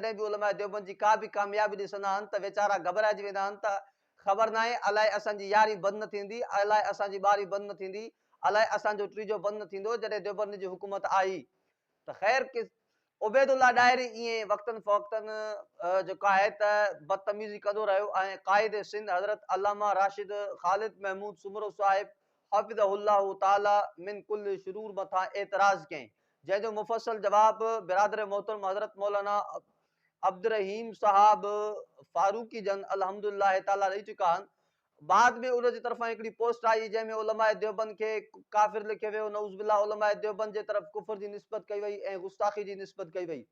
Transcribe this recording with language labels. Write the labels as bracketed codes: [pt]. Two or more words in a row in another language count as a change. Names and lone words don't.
[sd] जॾहिं बि उलमा देवबंद जी का बि कामयाबी ॾिसंदा आहिनि त वीचारा घबराइजी वेंदा आहिनि त ख़बर नाहे अलाए असांजी यारी बंदि न थींदी, अलाए असांजी ॿारी बंदि न थींदी, अलाए असांजो टीजो बंदि न थींदो जॾहिं देवबंद जी हुकूमत आई। त ख़ैर कि उबैदुल्ला डायरी ईअं [ar] وقتا فوقتا [sd] जेको आहे त बदतमीज़ी कंदो रहियो ऐं क़ाइद सिंध हज़रत अल्लामा राशिद ख़ालिद महमूद सुमरो साहिब [ar] حفظه الله تعالى من كل شرور [sd] मथां एतराज़ कयईं, जंहिंजो मुफ़स्सल जवाब बिरादर मोहतरम हज़रत मौलाना अब्दुर्रहीम साहब फारूकी जन [ar] الحمد لله تعالى [sd] ॾेई चुका आहिनि। बाद में उन जी तरफ़ां हिकिड़ी पोस्ट आई जंहिंमें उलमा देवबंद खे काफ़िर लिखे वियो, [ar] نعوذ بالله [sd] उलमा देवबंद जे तरफ़ कुफ़र जी निस्बत कई वई ऐं गुस्ताखी जी निस्बत कई वई।